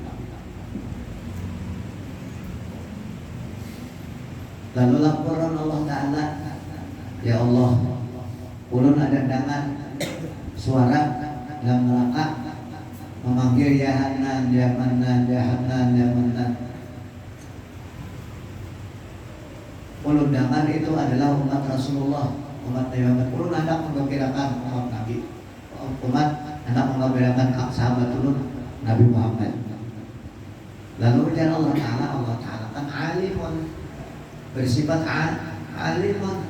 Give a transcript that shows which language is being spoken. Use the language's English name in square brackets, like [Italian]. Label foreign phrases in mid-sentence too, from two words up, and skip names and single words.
[Banjar] Lalu laporan Allah Ta'ala, ya Allah, ulun ada dengar suara dalam neraka memanggil ya Hanan, ya Manan, ya Hanan, ya Manan. Ulun dengar itu adalah umat Rasulullah, umat Nabi Muhammad. Ulun hendak menggembirakan umat Nabi, umat hendak menggembirakan sahabat ulun Nabi Muhammad. Lalu ujar Allah Ta'ala kan alimun, bersifat alimun.